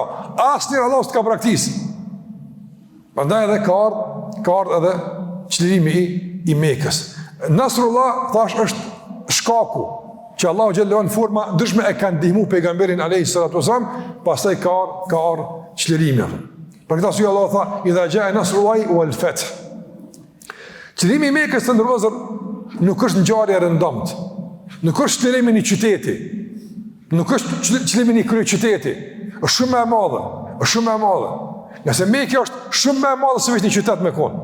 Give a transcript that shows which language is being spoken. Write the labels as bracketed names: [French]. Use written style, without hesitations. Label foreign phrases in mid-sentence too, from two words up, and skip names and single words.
[Albanian] Asnjëherë Allahu s'ka praktis. Prandaj edhe ka ardhur edhe çlirimi i Mekës. Nasrullah thash është shkaku që Allahu xhallahu në forma ndryshme e ka ndihmu pejgamberin [Arabic] عليه الصلاة والسلام, [Albanian] pastaj ka ardhur çlirimi. Për këtë arsye Allahu tha [Arabic] إذا جاء نصر الله والفتح. [Albanian] Çlirimi i Mekës të ndërozur nuk është ngjarje e rëndomt. Nuk është çlirimi i një qyteti. Nuk është çlirimi i një kryeqyteti. Është shumë më e madhe. Nëse Mekja është shumë më e madhe se vetëm një qytet me kon.